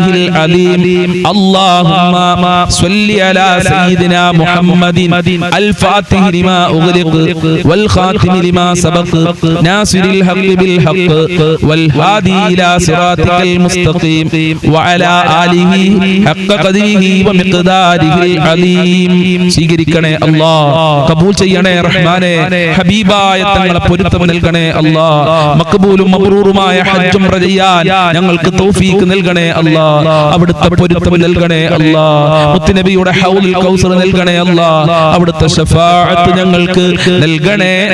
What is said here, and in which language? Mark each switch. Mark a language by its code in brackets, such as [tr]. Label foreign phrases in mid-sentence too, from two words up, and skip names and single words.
[ar] العظيم اللهم صل على سيدنا محمد الفاتح لما أغلق والخاتم لما سبق ناصر الحق بالحق والهادي إلى صراطك المستقيم وعلى آله حق قدره ومقداره العظيم [ml] സ്വീകരിക്കണേ അല്ലാഹ് കബൂൽ ചെയ്യണേ റഹ്മാനേ ഹബീബായ തങ്ങളെ പൊരുത്തം നൽകണേ അല്ലാഹ് മഖബൂലും മബ്റൂറുമായ ഹജ്ജ് ഉംറ ചെയ്യാൻ ഞങ്ങൾക്ക് തൗഫീഖ് നൽകണേ അല്ലാഹ് അവിടുത്തെ പൊരുത്തം നൽകണേ അല്ലാഹ് മുത്തുനബിയുടെ ഹൗലുൽ കൗസർ നൽകണേ അല്ലാഹ് അവിടുത്തെ ശഫാഅത്ത് ഞങ്ങൾക്ക് നൽകണേ